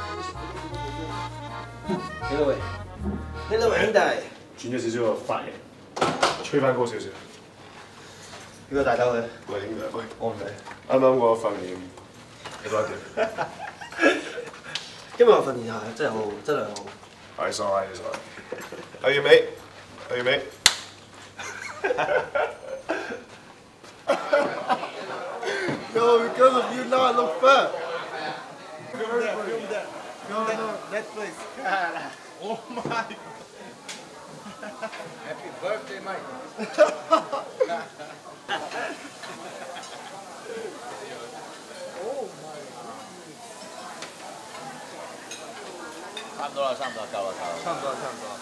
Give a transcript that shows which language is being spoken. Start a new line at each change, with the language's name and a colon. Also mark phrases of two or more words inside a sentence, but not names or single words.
Cantonese: 呢位兄弟，轉咗少少個髮型，吹翻高少少。呢個大兜嘅，喂，兄弟，喂，我唔使。啱啱嗰個訓練你覺得點？今日我訓練下真係好，質量好。
English: 係 ，sorry。Are you mate? Yo, because of you now I look fat. Film that. That place. Oh my. Happy birthday, Mike.
Cantonese: 差唔多啦，差唔多，夠啦，夠啦。差唔多，差唔多。